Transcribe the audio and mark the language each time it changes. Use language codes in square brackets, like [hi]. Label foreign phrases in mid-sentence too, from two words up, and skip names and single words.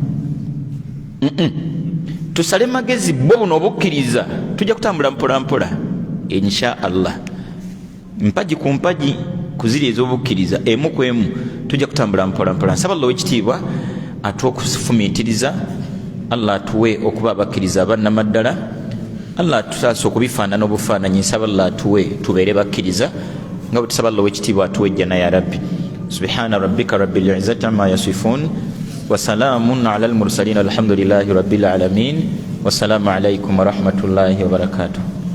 [lg] tusale magezi bwe buno obukkiriza tujja kutambula mpolampola [ar] إن شاء الله [lg] mpagi ku mpagi kuziri ez'obukkiriza emu ku emu tujja kutambula mpolampola nsaba allah w'ekitiibwa atuwe okufumiitiriza allah atuwe okuba abakkiriza abannamaddala allah atutaasa okubifaanana obufaananyi nsaba allah atuwe tubeere bakkiriza nga bwe tusaba allah w'ekitiibwa atuwe ejjana ya rabbi [ar] سبحان ربك رب العزة عما يصفون وسلام على المرسلين الحمد لله رب العالمين والسلام عليكم ورحمة الله وبركاته